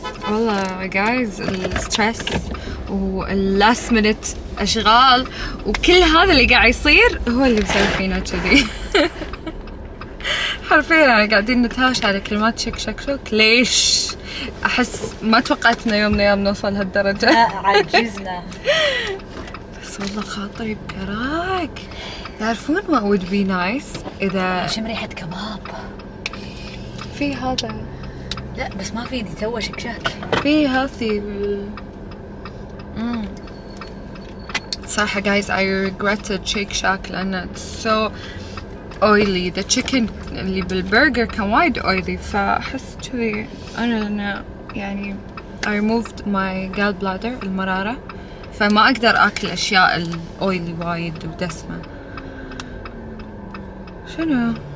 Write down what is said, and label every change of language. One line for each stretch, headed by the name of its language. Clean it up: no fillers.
Arabic: والله جايز الستريس واللاست مينت اشغال وكل هذا اللي قاعد يصير هو اللي مسوي فينا كذي. حرفيا يعني قاعدين نتهاوش على كلمات شك شك شك. ليش؟ احس ما توقعت ان يوم من الايام نوصل هالدرجة. لا عجزنا. بس والله خاطري بكراك. تعرفون
English: what would be nice
Arabic: اذا شم ريحة كباب. في هذا. لا بس ما فيني تو شكشاك. في healthy.
English: صراحة guys I regretted Shake Shack
Arabic: لأنه
English: it's so oily. the chicken
Arabic: اللي بالبرجر كان وايد oily فأحس كذي أنا لأنه يعني
English: I removed my gallbladder
Arabic: المرارة فما أقدر أكل أشياء الأويلي وايد ودسمة. شنو؟